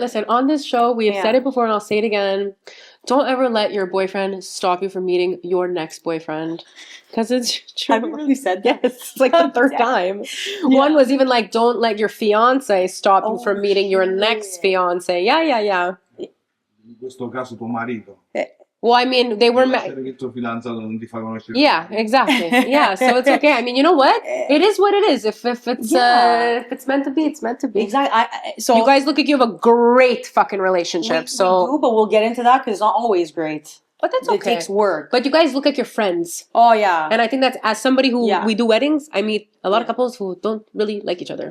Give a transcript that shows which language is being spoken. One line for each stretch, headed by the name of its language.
English: listen, on this show, we have said it before and I'll say it again. Don't ever let your boyfriend stop you from meeting your next boyfriend. Because it's true. have you really said that? Yes, it's like the third time. One was even like, don't let your fiance stop you from meeting your next fiance. Yeah.
Italian: In questo caso tuo marito.
English: Well, I mean, they were
Italian: Lasciare che il tuo fidanzato non ti fa conoscere.
English: Yeah, exactly. Yeah, so it's okay. I mean, you know what? It is what it is. If it's meant to be, it's meant to be. Exactly. So you guys look like you have a great fucking relationship. we do, but we'll get into that because it's not always great. But that's okay. It takes work. But you guys look like you're friends. Oh, yeah. And I think that's, as somebody who we do weddings, I meet a lot of couples who don't really like each other.